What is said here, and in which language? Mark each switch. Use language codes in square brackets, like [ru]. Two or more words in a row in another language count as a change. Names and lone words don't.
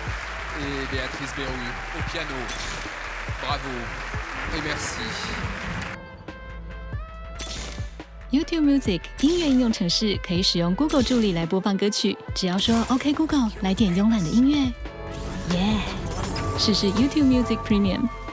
[fr] et Béatrice Berru au piano. Bravo et merci. [zh] YouTube Music 音乐应用程式可以使用 Google 助理来播放歌曲，只要说 OK Google 来点慵懒的音乐，耶！试试 YouTube Music Premium。